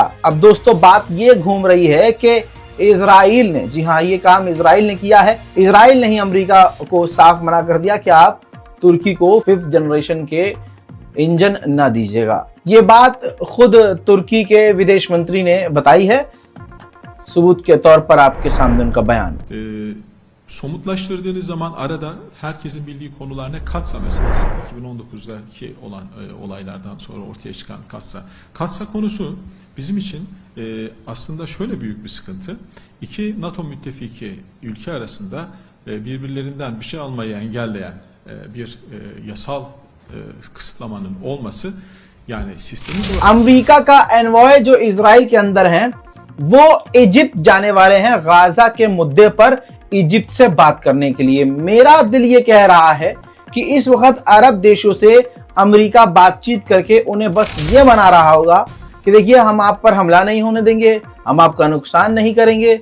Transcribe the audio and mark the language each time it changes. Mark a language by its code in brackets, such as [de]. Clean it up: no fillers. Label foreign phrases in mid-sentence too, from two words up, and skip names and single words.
[hi] अब दोस्तों, बात ये घूम रही है कि इजराइल ने, जी हाँ, ये काम इजराइल ने किया है। इजराइल ने ही अमेरिका को साफ मना कर दिया कि आप तुर्की को 5th जनरेशन के इंजन ना दीजिएगा। ये बात खुद तुर्की के विदेश मंत्री ने बताई है। सबूत के तौर पर आपके सामने उनका बयान। [tr] Somutlaştırdığınız zaman arada herkesin bildiği konular ne? Katsa meselesi. 2019'daki olan olaylardan sonra ortaya çıkan Katsa. Katsa konusu bizim için aslında şöyle büyük bir sıkıntı. İki NATO müttefiki ülke arasında birbirlerinden bir şey almayı engelleyen bir yasal kısıtlamanın olması, yani sistemi... [hi] अमेरिका का एनवॉय जो इजराइल के अंदर हैं, वो इजिप्ट जाने वाले हैं गाजा के मुद्दे पर इजिप्ट से बात करने के लिए। मेरा दिल ये कह रहा है कि इस वक्त अरब देशों से अमेरिका बातचीत करके उन्हें बस ये बना रहा होगा कि देखिए, हम आप पर हमला नहीं होने देंगे, हम आपका नुकसान नहीं करेंगे।